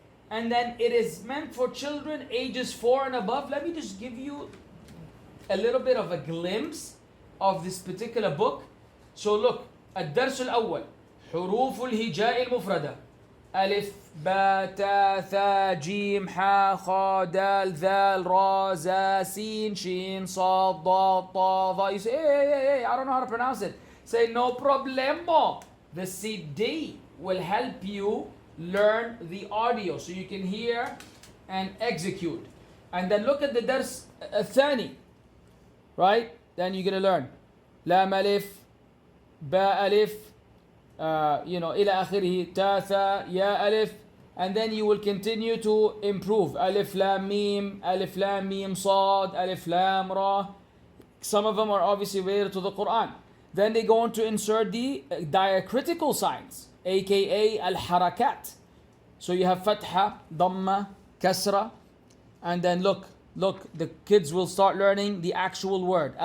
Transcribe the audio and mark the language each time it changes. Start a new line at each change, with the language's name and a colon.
English: And then it is meant for children ages 4 and above. Let me just give you a little bit of a glimpse of this particular book. So look,
Arabic: الدرس الأول حروف الهجاء المفردة ألف باء تاء ثاء جيم حاء خاء دال ذال راء زاء سين شين صاد ضاد طاء ظاء.
English: You say, hey, I don't know how to pronounce it. Say, no problemo. The CD will help you learn the audio so you can hear and execute. And then look at the dars الثاني, right? Then you're going to learn
Arabic: لام ألف باء ألف إلى آخره تاء ثاء يا ألف.
English: And then you will continue to improve.
Arabic: ألف لام ميم صاد ألف لام را.
English: Some of them are obviously related to the Quran. Then they go on to insert the diacritical signs, aka al-harakat. So you have fatha, dhamma, kasra, and then look, the kids will start learning the actual word.